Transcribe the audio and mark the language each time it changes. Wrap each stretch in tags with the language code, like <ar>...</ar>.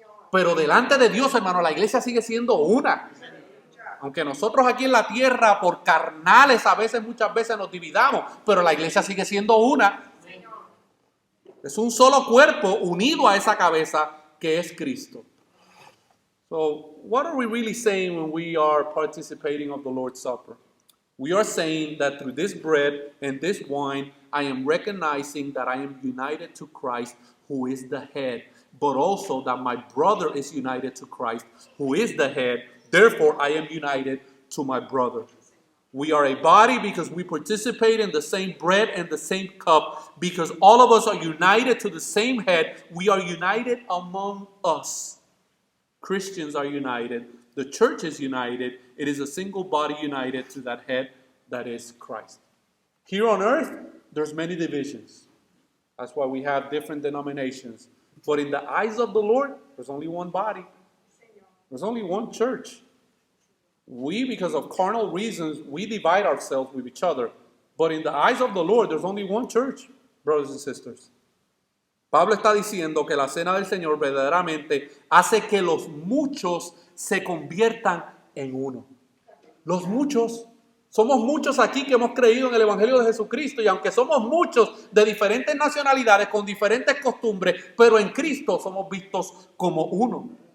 <es>Pero delante de Dios, hermano, la iglesia sigue siendo una. Aunque nosotros aquí en la tierra, por carnales, muchas veces nos dividamos, pero la iglesia sigue siendo una. Es un solo cuerpo unido a esa cabeza que es Cristo.</es> <en>So, what are we really saying when we are participating of the Lord's Supper? We are saying that through this bread and this wine, I am recognizing that I am united to Christ, who is the head, but also that my brother is united to Christ, who is the head. Therefore, I am united to my brother. We are a body because we participate in the same bread and the same cup, because all of us are united to the same head. We are united among us. Christians are united. The church is united. It is a single body united to that head that is Christ. Here on earth, there's many divisions. That's why we have different denominations. But in the eyes of the Lord, there's only one body. There's only one church. We, because of carnal reasons, we divide ourselves with each other. But in the eyes of the Lord, there's only one church, brothers and sisters.</en> <es>Pablo está diciendo que la cena del Señor verdaderamente hace que los muchos se conviertan en uno. Los muchos. Somos muchos aquí que hemos creído en el Evangelio de Jesucristo, y aunque somos muchos de diferentes nacionalidades, con diferentes costumbres, pero en Cristo somos vistos como uno.</es>